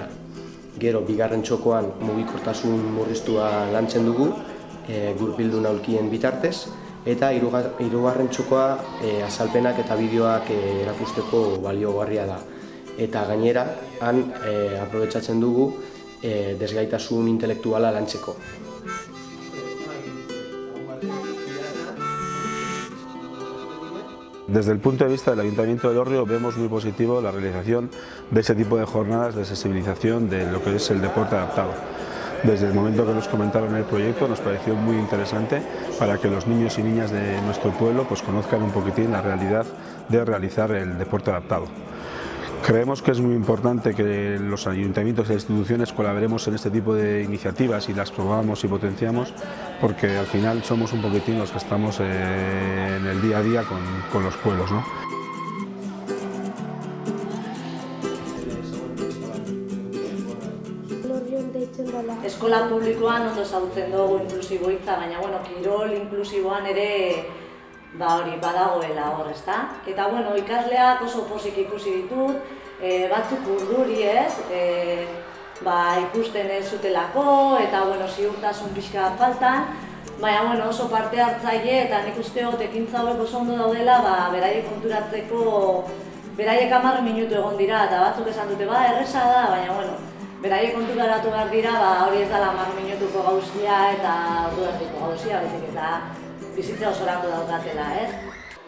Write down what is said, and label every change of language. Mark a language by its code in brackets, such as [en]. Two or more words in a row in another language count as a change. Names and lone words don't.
[eu] Gero, bigarren txokoan mugikortasun murriztua lantzen dugu, gurpildun aulkien bitartez, eta hirugarren txokoa azalpenak eta bideoak erakusteko baliogarria da. Eta gainera, han aprobetxatzen dugu desgaitasun intelektuala lantzeko. [es] Desde el punto de vista del Ayuntamiento de Elorrio vemos muy positivo la realización de ese tipo de jornadas de sensibilización de lo que es el deporte adaptado. Desde el momento que nos comentaron el proyecto nos pareció muy interesante para que los niños y niñas de nuestro pueblo pues conozcan un poquitín la realidad de realizar el deporte adaptado. Creemos que es muy importante que los ayuntamientos y las instituciones colaboremos en este tipo de iniciativas y las promovamos y potenciamos, porque al final somos un poquitín los que estamos en el día a día con los pueblos, ¿no? [eu] Eskola publikoan ondo ezagutzen dugu inklusibo hitza, baina kirol inklusiboan ere badagoela hor, ezta? Eta ikasleak oso pozik ikusi ditut, batzuk urduri ikusten ez zutelako, eta ziurtasun pixka faltan, baina oso parte hartzaile eta nik uste dut ekintza hauek oso ondo daudela beraiek konturatzeko, beraiek 10 minutu egon dira, eta batzuk esan dute erresa da, baina beraiek konturatu behar dira hori ez dela 10 minutuko gauzia eta ordu erdiko gauzia, baizik eta bizitza osorako daukatela, ez?